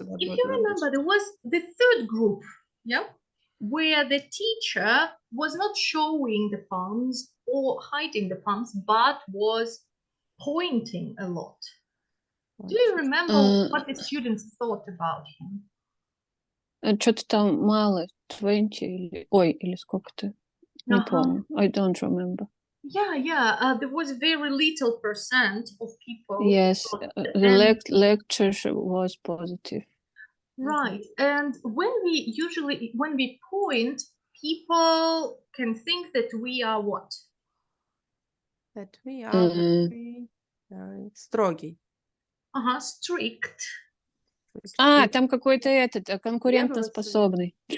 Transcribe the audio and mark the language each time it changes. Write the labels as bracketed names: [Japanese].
[English] If you remember, there was the third group. Yeah, where the teacher was not showing the palms or hiding the palms, but was pointing a lot. Do you remember what the students thought about him? [Russian] Что-то там мало, 20 или сколько-то. Не помню. [English] I don't remember. Yeah. There was very little percent of people. Yes, thought the and lecture was positive. right. And when we point, people can think that we are what? That we are very строгий. Strict. [Russian] Там какой-то конкурентоспособный.